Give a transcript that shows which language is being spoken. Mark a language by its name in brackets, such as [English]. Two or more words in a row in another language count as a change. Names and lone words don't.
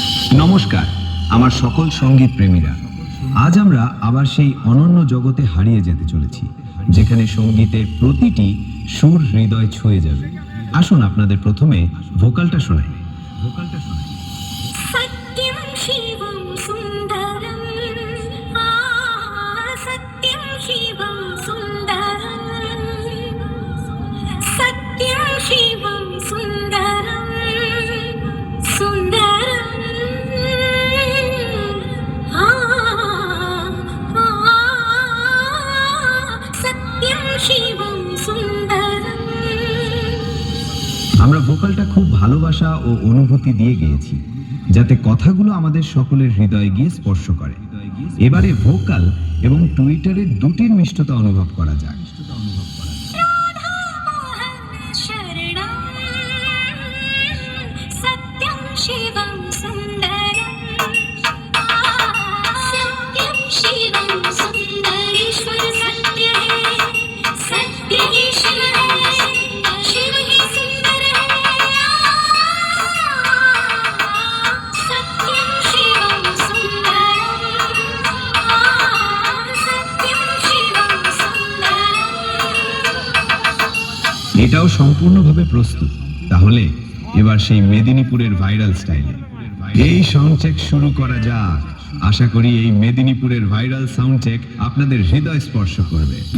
[Bangla] নমস্কার আমার সকল সঙ্গীত প্রেমীরা, আজ আমরা আবার সেই অনন্য জগতে হারিয়ে যেতে চলেছি যেখানে সঙ্গীতের প্রতিটি সুর হৃদয় ছুঁয়ে যাবে। আসুন আপনাদের প্রথমে ভোকালটা শোনাই। [Sanskrit] सत्यं शिवं सुन्दरं सत्यं शिवं सुन्दरं सत्यं शिवं सुन्दरं सुन्दरं सत्यं शिवं सुन्दरं। [Bangla] আমরা ভোকালটা খুব ভালোবাসা ও অনুভূতি দিয়ে গেয়েছি যাতে কথাগুলো আমাদের সকলের হৃদয়ে গিয়ে স্পর্শ করে। এবারে ভোকাল এবং টুইটারের দুটির মিষ্টতা অনুভব করা যাক। [Sanskrit] शरणं सत्यं शिवं सुन्दरं सत्यं शिवं सुन्दरेश्वर [Hindi] सत्य है सत्य ही शिव है शिव ही सुंदर है [Sanskrit] सत्यं शिवं सुन्दरं सत्यं शिवं सुन्दरं। [Bangla] এটাও সম্পূর্ণভাবে প্রস্তুত। তাহলে এবার সেই মেদিনীপুরের ভাইরাল স্টাইলে এই সাউন্ড চেক শুরু করা যাক। আশা করি এই মেদিনীপুরের ভাইরাল সাউন্ড চেক আপনাদের হৃদয় স্পর্শ করবে।